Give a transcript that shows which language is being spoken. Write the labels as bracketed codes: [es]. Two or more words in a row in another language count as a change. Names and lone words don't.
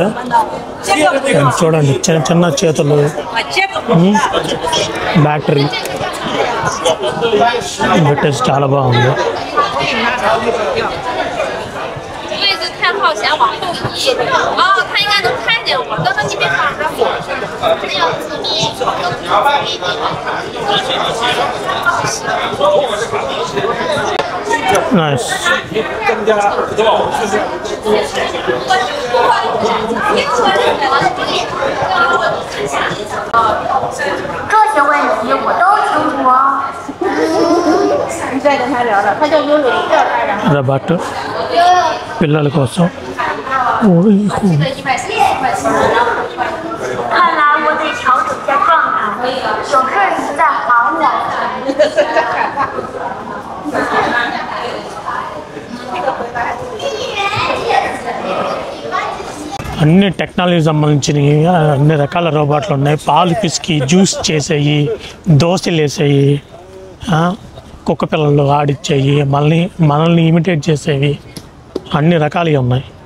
[te] చూడండి చిన్న చిన్న చేతులు, బ్యాటరీ పెట్టేసి చాలా బాగుంది. [zh] 他应该能看见我，刚刚你别放着火，这样自闭。 Nice. 这些问题我都清楚啊。你再跟他聊聊，他叫悠悠，叫他然后。 [te] రోబోట్ పిల్లల కోసం. [zh] 看来我得调整一下状态，有事儿你再喊我。 [te] అన్ని టెక్నాలజీ సంబంధించినవి అన్ని రకాల రోబోట్లు ఉన్నాయి. పాలు పిసికి జ్యూస్ చేసేవి, దోశలు వేసేవి, కుక్క పిల్లలు ఆడిచ్చేవి, మనల్ని ఇమిటేట్ చేసేవి, అన్ని రకాలుగా ఉన్నాయి.